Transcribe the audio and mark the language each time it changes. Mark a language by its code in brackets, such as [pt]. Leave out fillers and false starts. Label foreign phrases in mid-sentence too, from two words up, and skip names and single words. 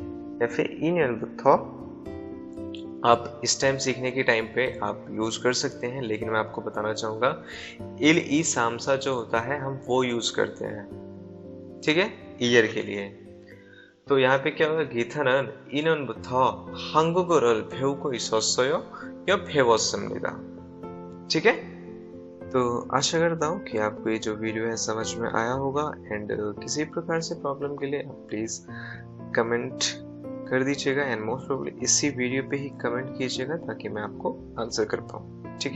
[hi] या फिर 2년부터 आप इस टाइम सीखने के टाइम पे आप यूज कर सकते हैं, लेकिन मैं आपको बताना चाहूंगा, [ko] 일 이 삼 사 [hi] जो होता है हम वो यूज करते हैं, ठीक है? ईयर के लिए। तो यहाँ पे क्या होगा, [ko] गीता는 2년부터 한국어를 배우고 있었어요 [hi] या 배웠습니다, ठीक है? तो आशा करता हूँ कि आपको ये जो वीडियो है समझ में आया होगा, एंड किसी प्रकार से प्रॉब्लम के लिए आप [en] please comment [hi] कर दीजिएगा, एंड [en] most probably [hi] इसी वीडियो पे ही कमेंट कीजिएगा ताकि मैं आपको आंसर कर पाऊँ, ठीक है?